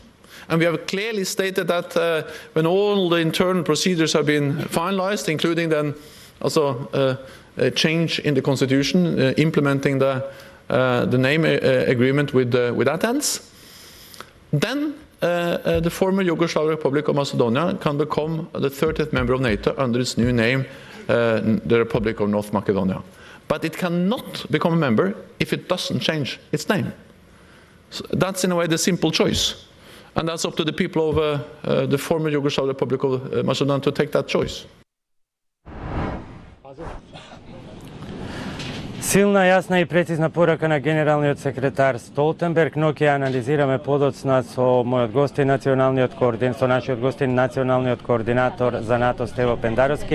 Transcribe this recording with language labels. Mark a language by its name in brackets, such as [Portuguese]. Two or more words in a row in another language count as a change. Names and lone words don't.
[English] And we have clearly stated that when all the internal procedures have been finalized, including then also a change in the constitution, implementing the name agreement with Athens, then the former Yugoslav Republic of Macedonia can become the 30th member of NATO under its new name, the Republic of North Macedonia. But it cannot become a member if it doesn't change its name. So that's in a way the simple choice. And that's up to the people of the former Yugoslav Republic of Macedonia to take that choice. [Macedonian] Силна, јасна и прецизна порака на генералниот секретар Столтенберг, но ќе анализираме подоцна со мојот гостин, нашиот гостин, националниот координатор за НАТО Стево Пендаровски.